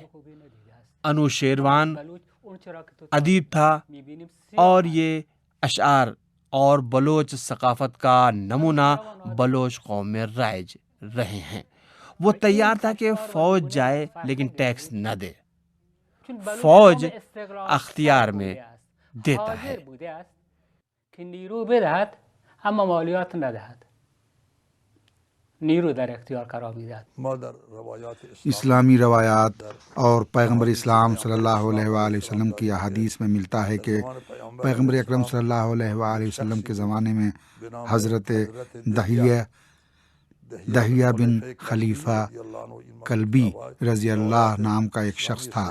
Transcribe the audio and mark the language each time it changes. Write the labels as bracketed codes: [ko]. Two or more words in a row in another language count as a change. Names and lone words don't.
[ur] انوشیروان ادیب تھا اور یہ اشعار اور بلوچ ثقافت کا نمونہ بلوچ قوم میں رائج رہے ہیں۔ وہ تیار تھا کہ فوج جائے لیکن ٹیکس نہ دے۔ فوج اختیار میں دیتا ہے۔ [fa] اما مالیات ندهد، نیرو در اختیار قرار میدهد۔ [ur] اسلامی روایات اور پیغمبر اسلام صلی اللہ علیہ وآلہ وسلم کی احادیث میں ملتا ہے کہ پیغمبر اکرم صلی اللہ علیہ وآلہ وسلم کے زمانے میں حضرت دہیہ بن خلیفہ کلبی رضی اللہ نام کا ایک شخص تھا۔